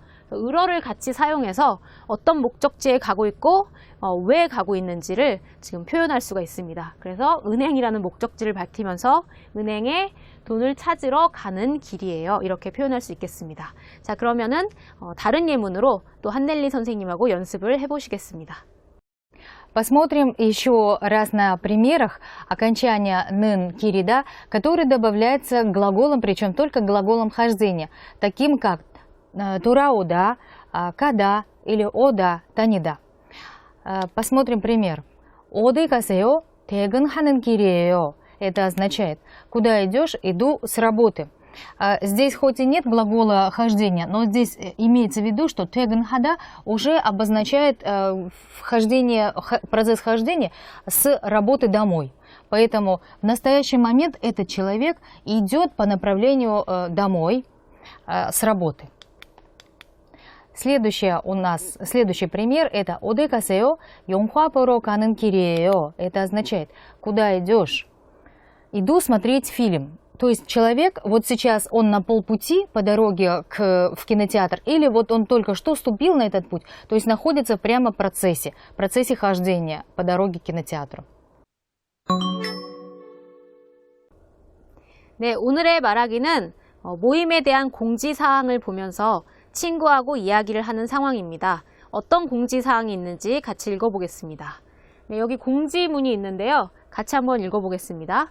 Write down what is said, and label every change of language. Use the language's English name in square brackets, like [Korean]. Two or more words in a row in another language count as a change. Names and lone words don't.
[Korean] 으러를 같이 사용해서 어떤 목적지에 가고 있고 왜 가고 있는지를 지금 표현할 수가 있습니다. 그래서 은행이라는 목적지를 밝히면서 은행에 돈을 찾으러 가는 길이에요. 이렇게 표현할 수 있겠습니다. 자, 그러면은 다른 예문으로 또 한넬리 선생님하고 연습을 해보시겠습니다. [Russian] Посмотрим еще раз на примерах окончания [Korean] 는 길이다, [Russian] который добавляется к глаголам, причем только к глаголам хождения, таким как турауда, када или ода, танида. Посмотрим пример. [Korean] 어디 가세요? 퇴근하는 길이에요. [Russian] Это означает, куда идешь, иду с работы. Здесь хоть и нет глагола хождения, но здесь имеется в виду, что 퇴근하다 уже обозначает процесс хождения с работы домой. Поэтому в настоящий момент этот человек идет по направлению домой с работы. Следующий пример это [Korean] 어디 가세요? 영화 보러 가는 길이에요. [Russian] Это означает, куда идешь? Иду смотреть фильм. То есть человек, вот сейчас он на полпути по дороге в кинотеатр, или вот он только что ступил на этот путь, то есть находится прямо в процессе хождения по дороге к кинотеатру. [Korean] 네, 오늘의 말하기는 모임에 대한 공지사항을 보면서 친구하고 이야기를 하는 상황입니다. 어떤 공지사항이 있는지 같이 읽어보겠습니다. 네, 여기 공지문이 있는데요. 같이 한번 읽어보겠습니다.